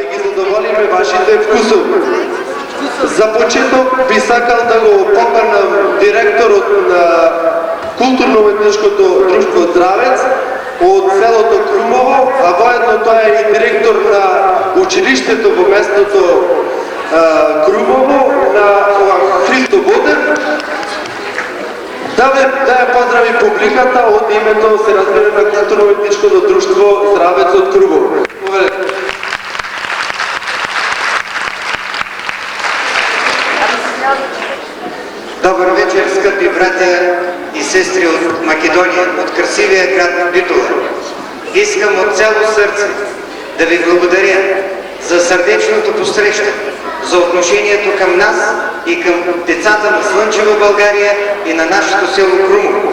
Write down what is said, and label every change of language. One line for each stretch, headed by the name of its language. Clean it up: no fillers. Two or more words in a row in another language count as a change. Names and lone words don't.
Macedonian: задоволиме вашите вкусови. За почеток би сакал да го поканам директорот на културно-уметничкото друштво Здравец од селото Крумово, а воедно тоа е и директор на училиштето во местото Крумово, на Христо Ботев, да ја поздрави публиката од името, се разбира, на културно-уметничкото друштво Здравец од Крумово.
Bulgarian: Добър вечер, скъпи братя и сестри от Македония, от красивия град Битола. Искам от цяло сърце да ви благодаря за сърдечното посрещане, за отношението към нас и към децата на Слънчева България и на нашето село Крумово.